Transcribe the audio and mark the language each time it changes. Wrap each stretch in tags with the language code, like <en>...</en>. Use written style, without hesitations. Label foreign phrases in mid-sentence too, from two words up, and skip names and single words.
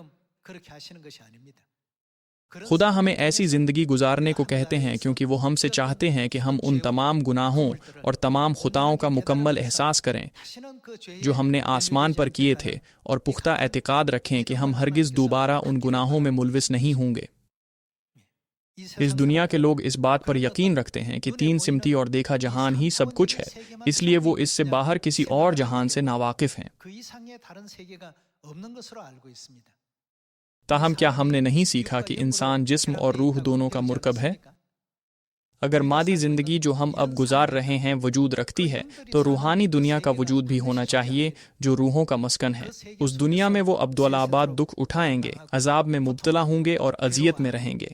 <ur>خدا ہمیں ایسی زندگی گزارنے کو کہتے ہیں کیونکہ وہ ہم سے چاہتے ہیں کہ ہم ان تمام گناہوں اور تمام خطاؤں کا مکمل احساس کریں جو ہم نے آسمان پر کیے تھے اور پختہ اعتقاد رکھیں کہ ہم ہرگز دوبارہ ان گناہوں میں ملوث نہیں ہوں گے. اس دنیا کے لوگ اس بات پر یقین رکھتے ہیں کہ 3 سمتی اور دیکھا جہان ہی سب کچھ ہے، اس لیے وہ اس سے باہر کسی اور جہان سے ناواقف ہیں.</ur> <ko>그 이상의 다른 세계가 없는 것으로 알고 있습니다.</ko> <ur>تاہم کیا ہم نے نہیں سیکھا کہ انسان جسم اور روح دونوں کا مرکب ہے? اگر مادی زندگی جو ہم اب گزار رہے ہیں وجود رکھتی ہے، تو روحانی دنیا کا وجود بھی ہونا چاہیے جو روحوں کا مسکن ہے. اس دنیا میں وہ ابدالآباد دکھ اٹھائیں گے، عذاب میں مبتلا ہوں گے اور اذیت میں رہیں گے.</ur>